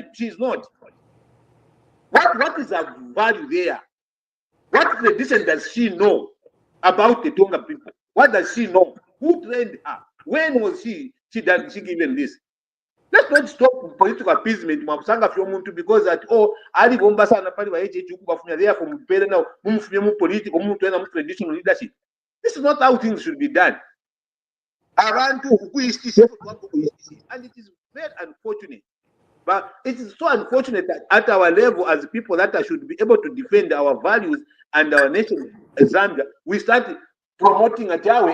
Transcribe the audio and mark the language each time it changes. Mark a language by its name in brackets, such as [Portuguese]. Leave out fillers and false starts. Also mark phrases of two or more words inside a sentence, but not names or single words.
[English] She is not. What is her value there? What tradition does she know about the Tonga people? What does she know? Who trained her? When was she given this? Let's not stop political appeasement because that [Bemba] ali bomba sana pali ba HH kubafunya [English] there from pere now mumufye political traditional leadership. This is not how things should be done. And it is very unfortunate. But it is so unfortunate that at our level, as people that should be able to defend our values and our nation, Zambia, we start promoting a Jawe.